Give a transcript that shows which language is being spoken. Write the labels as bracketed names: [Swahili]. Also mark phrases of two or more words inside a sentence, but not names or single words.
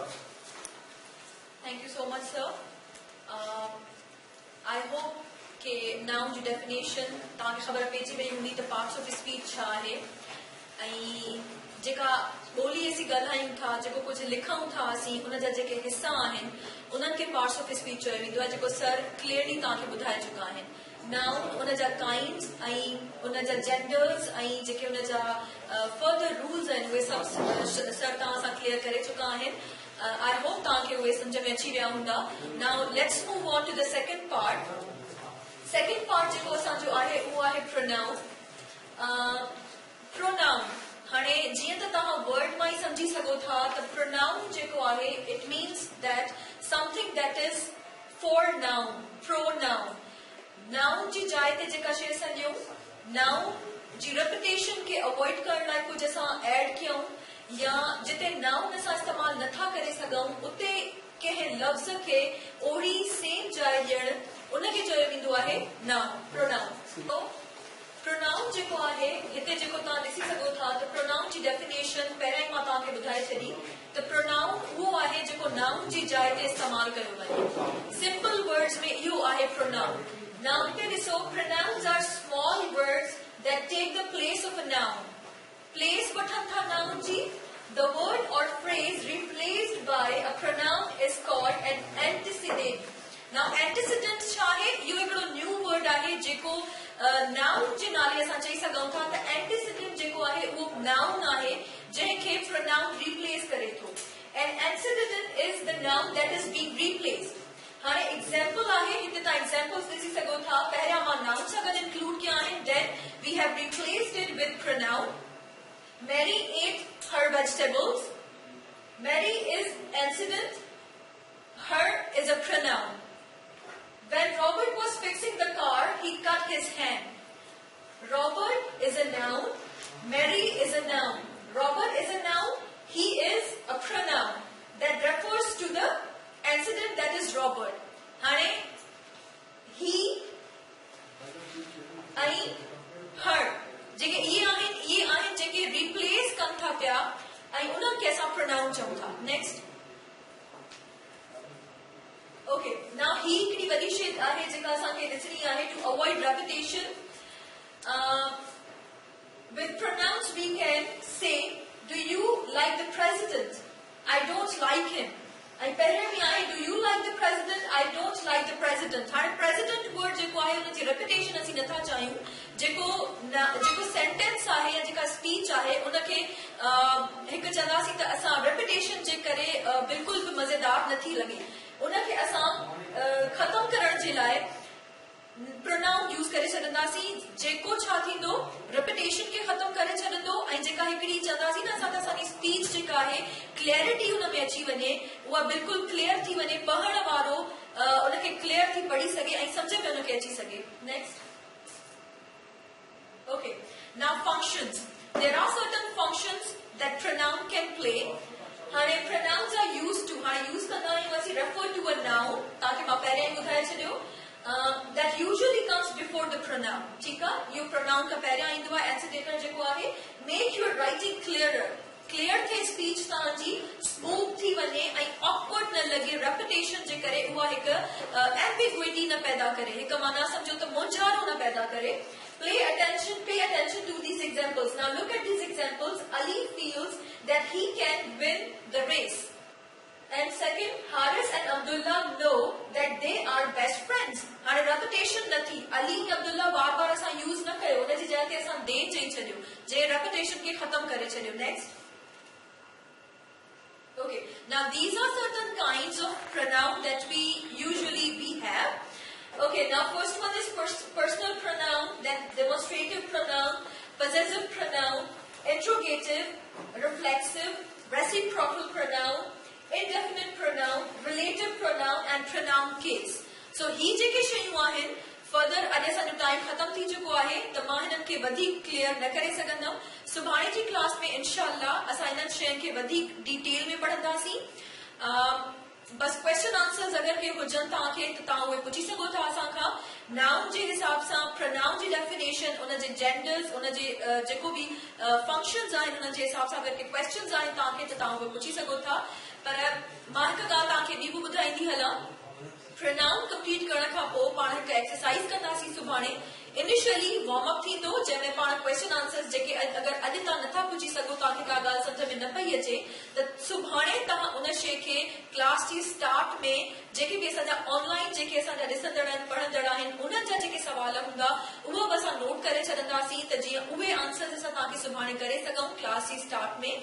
[English] Thank you so much, sir. I hope [Sindhi] कि noun जो definition ताकि खबर पेजी में हूंदी त [English] parts of speech [Sindhi] छा आहे ऐं जेका ॿोली ऐसी ॻाल्हायूं था जेको कुझु लिखूं था असीं उन जा जेके हिस्सा आहिनि उन्हनि खे [English] parts of speech [Sindhi] चयो वेंदो आहे जेको [English] sir clearly [Sindhi] तव्हांखे ॿुधाए चुका आहिनि. नाउन उन जा काइंड्स ऐं उन जा जेंडर्स ऐं जेके उन जा फर्दर रूल्स आहिनि उहे सभु सर तव्हां सां क्लियर करे चुका आहिनि. [English] I hope [Sindhi] तव्हांखे उहे सम्झ में अची विया हूंदा. [English] Now let's move on to the second part. second part [Sindhi] जेको असांजो आहे उहो आहे प्रोनाउन. प्रोनाउन हाणे जीअं त तव्हां वर्ड मां ई सम्झी सघो था त प्रोनाउन जेको आहे [English] it means that something that is for noun, [Sindhi] प्रोनाउन. नाउन जी जाइ ते जेका शइ सॼियूं नाउन जी रेपिटेशन खे अवॉइड करण लाइ कुझु असां ऐड कयूं या जिते नाउन असां इस्तेमालु नथा करे सघूं उते कंहिं लफ़्ज़ खे ओड़ी सेम जाइ ॾियणु उनखे चयो वेंदो आहे नाउन, प्रोनाउन. प्रोनाउन जेको आहे हिते जेको तव्हां ॾिसी सघो था त प्रोनाउन जी डेफिनेशन पहिरियां ई मां तव्हांखे ॿुधाए छॾी त प्रोनाउन उहो आहे जेको नाउन जी जाइ ते इस्तेमालु कयो वञे. [English] simple words [Sindhi] में इहो आहे प्रोनाउन. [English] Now [Sindhi] हिते ॾिसो [English] pronouns are small words that take the place of a noun. [Sindhi] Place वठनि था noun जी. [English] The word or phrase replaced by a pronoun is called an antecedent. [Sindhi] Now antecedent छा आहे? इहो हिकिड़ो [English] new word [Sindhi] आहे जेको नाउन जे नाले असां चई सघूं था त antecedent जेको आहे उहो नाउन आहे जंहिंखे [English] pronoun replace [Sindhi] करे थो. [English] An antecedent is the noun that is being replaced. [Sindhi] हाणे एग्जाम्पल आहे हिते तव्हां एग्जाम्पल्स ॾिसी सघो था. पहिरियां मां नाउन सां गॾु इंक्लूड कया आहिनि. [English] Then we have replaced it with pronoun. Mary ate her vegetables. Mary is antecedent. Her is a pronoun. When Robert was fixing the car, he cut his hand. Robert is a noun. Mary is a noun. Robert is a noun. He is a pronoun that refers to the antecedent that is Robert. [Sindhi] Hane [English] he and her [Sindhi] जेके ये आहिनि जेके रिप्लेस कनि था पिया ऐं उन्हनि खे असां प्रोनाउन चऊं था. नेक्स्ट. [English] Okay. Now [Sindhi] ही हिकिड़ी वॾी शइ आहे जेका असांखे ॾिसणी आहे [English] to avoid repetition. With pronouns we can say, do you like the president? I don't like him. [Sindhi] ऐं पहिरियों बि आहे, [English] do you like the president? I don't like the president. [Sindhi] हाणे [English] president word [Sindhi] जेको आहे उनजी रेपिटेशन असीं नथा चाहियूं. जेको सेंटेंस आहे या जेका स्पीच आहे उनखे हिकु चवंदासीं त असां रेपिटेशन जे करे बिल्कुलु बि मज़ेदार नथी लॻे. उनखे असां ख़तमु करण जे लाइ [English] pronoun use [Sindhi] करे छॾंदासीं जेको छा थींदो रेपिटेशन खे ख़तमु करे छॾंदो ऐं जेका हिकिड़ी चवंदासीं न असां त असांजी स्पीच जेका आहे क्लैरिटी हुन में अची वञे, उहा बिल्कुलु क्लियर थी वञे, पढ़ण वारो उनखे क्लियर थी पढ़ी सघे ऐं सम्झ में उनखे अची सघे. [English] नेक्स्ट. Okay. Now functions. There are certain functions that pronoun can play. हाणे pronouns are used to. हाणे use [Sindhi] कंदा आहियूं असीं [English] refer to a noun. [Sindhi] ताकि मां पहिरियां ई ॿुधाए छॾियो. [English] That usually comes before the pronoun. [Sindhi] ठीक आहे. इहो pronoun खां पहिरियां ईंदो आहे. antecedent जेको आहे [English] make your writing clearer. [Sindhi] क्लियर थे स्पीच तव्हांजी स्मूथ थी वञे ऐं ऑकवर्ड न लॻे. रेपिटेशन जे करे उहा हिकु एम्बिग्विटी न पैदा करे, हिकु माना सम्झो त मुंझारो न पैदा करे. [English] Pay attention to these examples. Now look at these examples. Ali feels that he can win the race. And second, Haris and Abdullah know that they are best friends. [Sindhi] हाणे रेपिटेशन न थी. Ali ऐं Abdullah बार बार असां यूज़ न कयो, उनजी जाइ ते असां they चई छॾियो, जे रेपिटेशन खे ख़तमु करे छॾियो. [English] Next. Okay. Now these are certain kinds of pronoun that we usually have. Okay, now first one is personal pronoun, then demonstrative pronoun, possessive pronoun, interrogative, reflexive, reciprocal pronoun, indefinite pronoun, relative pronoun, and pronoun case. [Sindhi] फर्दर अॼु असांजो टाइम ख़त्म थी चुको आहे त मां हिननि खे वधीक क्लियर न करे सघंदमि। सुभाणे जी क्लास में इंशाअल्लाह असां हिननि शयुनि खे वधीक डिटेल में पढ़ंदासीं। बस [English] question answers [Sindhi] अगर के हुजन तव्हांखे त तव्हां उहे पुछी सघो था असां खां। नाउन जे हिसाब सां प्रोनाउन जी डेफिनेशन, उन जे जेंडर्स, उन जे जेको भी फंक्शंस आहिनि उन जे हिसाब सां अगर के क्वेश्चंस आहिनि तव्हांखे त तव्हां उहे पुछी सघो था। पर मां हिकु ॻाल्हि तव्हांखे ॿी बि ॿुधाईंदी हलां, प्रोनाउन कंप्लीट करण खां पोइ पाण हिकु एक्सरसाइज कंदासीं सुभाणे। [English] initially warm up [Sindhi] थींदो जंहिंमें पाण [English] question answers [Sindhi] जेके अगर अॼु तव्हां नथा पुछी सघो, तव्हांखे का ॻाल्हि सम्झ में न पई अचे त सुभाणे तव्हां उन शइ खे क्लास जी स्टार्ट में जेके भी असांजा ऑनलाइन जेके असांजा ॾिसंदड़ आहिनि पढ़ंदड़ आहिनि उन्हनि जा जेके सवाल हूंदा उहो बि असां नोट करे छॾंदासीं त जीअं उहे आंसर्स असां तव्हांखे सुभाणे करे सघूं क्लास जी स्टार्ट में।